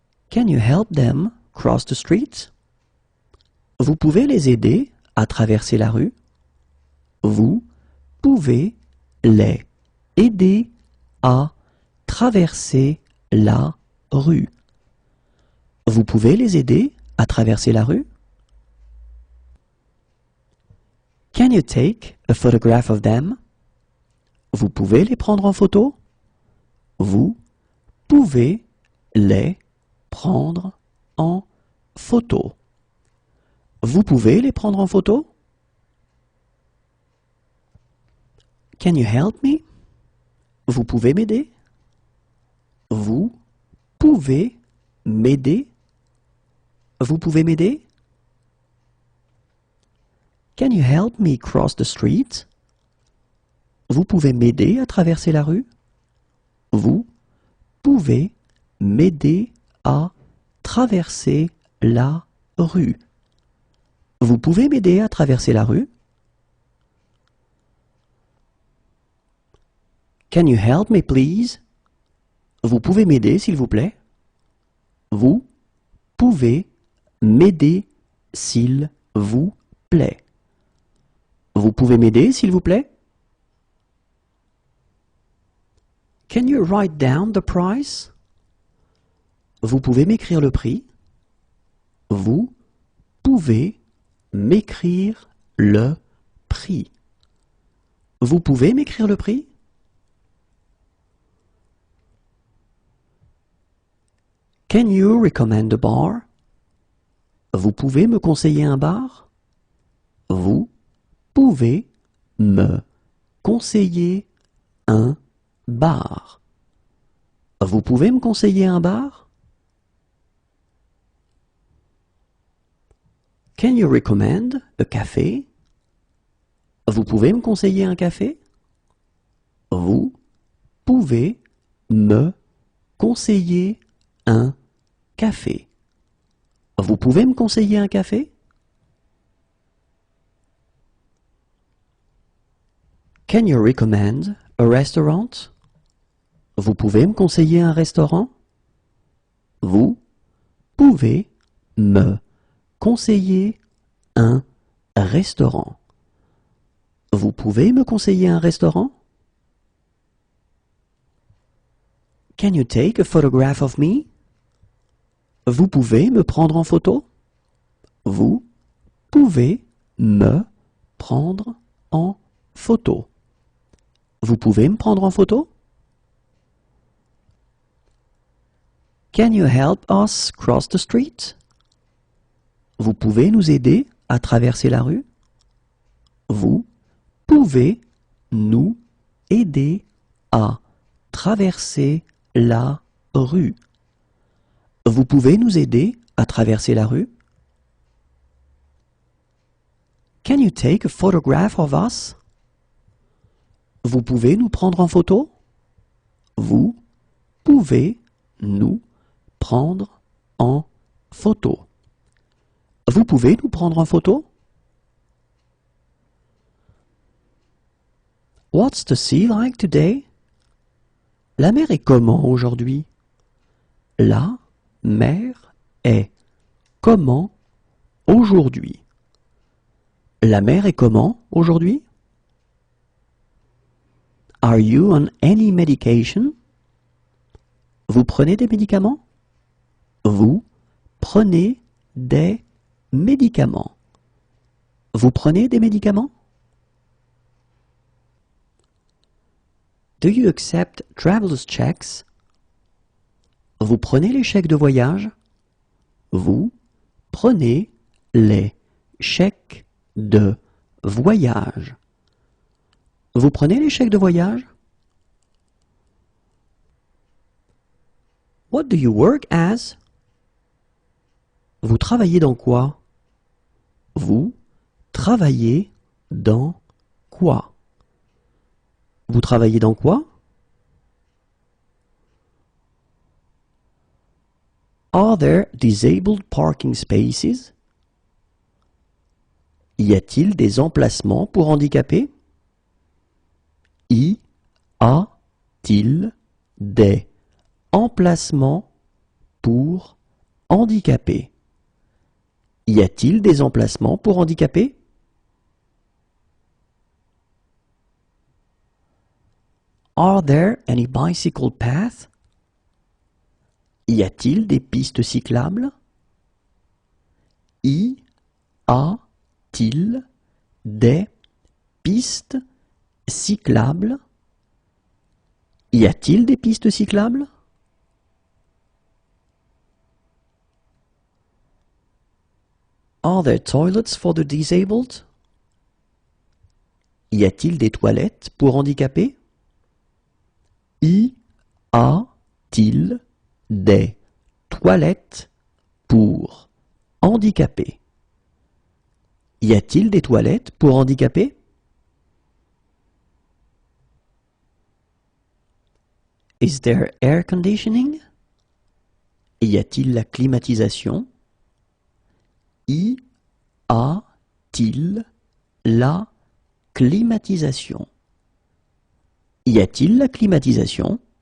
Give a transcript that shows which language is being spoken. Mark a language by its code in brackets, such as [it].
[en] Can you help them cross the street? [fr] Vous pouvez les aider à traverser la rue? Vous pouvez les aider à traverser la rue. Vous pouvez les aider à traverser la rue? [en] Can you take a photograph of them? [fr] Vous pouvez les prendre en photo? Vous pouvez les prendre en photo. Vous pouvez les prendre en photo? [en] Can you help me? [fr] Vous pouvez m'aider? Vous pouvez m'aider? Vous pouvez m'aider? [en] Can you help me cross the street? [fr] Vous pouvez m'aider à traverser la rue? Vous pouvez m'aider à traverser la rue. Vous pouvez m'aider à traverser la rue? [en] Can you help me please? [fr] Vous pouvez m'aider s'il vous plaît? Vous pouvez m'aider s'il vous plaît? Vous pouvez m'aider s'il vous plaît? [en] Can you write down the price? [fr] Vous pouvez m'écrire le prix? Vous pouvez m'écrire le prix? Vous pouvez m'écrire le prix? [en] Can you recommend a bar? [fr] Vous pouvez me conseiller un bar? Vous pouvez me conseiller un bar? Vous pouvez me conseiller un bar? [en] Can you recommend a café? [fr] Vous pouvez me conseiller un café? Vous pouvez me conseiller un café? Vous pouvez me conseiller un café? [en] Can you recommend a restaurant? [fr] Vous pouvez me conseiller un restaurant? Vous pouvez me conseiller un restaurant? Vous pouvez me conseiller un restaurant? [en] Can you take a photograph of me? [fr] Vous pouvez me prendre en photo? Vous pouvez me prendre en photo? Vous pouvez me prendre en photo? [en] Can you help us cross the street? [fr] Vous pouvez nous aider à traverser la rue? Vous pouvez nous aider à traverser la rue? Vous pouvez nous aider à traverser la rue? [en] Can you take a photograph of us? [fr] Vous pouvez nous prendre en photo? Vous pouvez nous prendre en photo? Vous pouvez nous prendre en photo? [en] What's the sea like today? [fr] La mer est comment aujourd'hui? La mer est comment aujourd'hui? La mer est comment aujourd'hui? [en] Are you on any medication? [fr] Vous prenez des médicaments? Vous prenez des médicaments? Vous prenez des médicaments? [en] Do you accept traveler's checks? [fr] Vous prenez les chèques de voyage? Vous prenez les chèques de voyage? Vous prenez les chèques de voyage? [en] What do you work as? [fr] Vous travaillez dans quoi? Vous travaillez dans quoi? Vous travaillez dans quoi? [en] Are there disabled parking spaces? [fr] Y a-t-il des emplacements pour handicapés? Y a-t-il des emplacements pour handicapés? Y a-t-il des emplacements pour handicapés? [en] Are there any bicycle paths? [fr] Y a-t-il des pistes cyclables? Y a-t-il des pistes cyclables? Y a-t-il des pistes cyclables? [en] Are there toilets for the disabled? [fr] Y a-t-il des toilettes pour handicapés? Y a-t-il des toilettes pour handicapés? Y a-t-il des toilettes pour handicapés? [en] Is there air conditioning? [fr] Y a-t-il la climatisation? Y a-t-il la climatisation? Y a-t-il la climatisation?